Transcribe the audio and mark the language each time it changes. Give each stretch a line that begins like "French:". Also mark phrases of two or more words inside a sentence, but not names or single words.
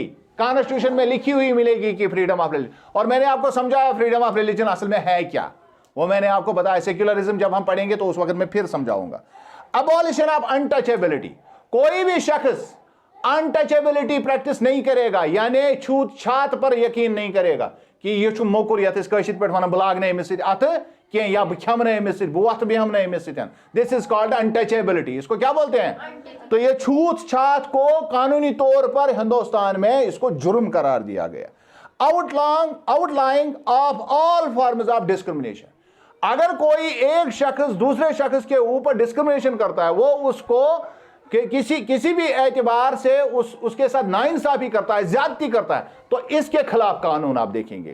Hindi: कॉन्स्टिट्यूशन में लिखी हुई मिलेगी कि
English: freedom of religion.
Hindi: और मैंने आपको समझाया
English: freedom of religion
Hindi: असल में है क्या, वो मैंने आपको बताया। सेक्युलरिज्म जब हम पढ़ेंगे तो उस वक्त मैं फिर समझाऊंगा।
English: abolition of untouchability,
Hindi: कोई भी शख्स अनटचेबिलिटी प्रैक्टिस नहीं करेगा, यानी छूत छात पर यकीन नहीं करेगा कि ये
Kashmiri: छु मोकुर यत कशित पे वन ब्लाग ने अमिस अत कि या बह खमन अमिस बह वथ बेहम अमिस,
English: this is called untouchability.
Hindi: इसको क्या बोलते हैं? तो ये छूत छात को कानूनी तौर पर हिंदुस्तान में इसको जुर्म करार दिया गया।
English: outlawing of all forms of discrimination,
Hindi: अगर कोई एक शख्स दूसरे शख्स के ऊपर डिस्क्रिमिनेशन करता है, वो उसको किसी भी एतबार से उसके साथ नाइंसाफी करता है, ज्यादती करता है, तो इसके खिलाफ कानून आप देखेंगे।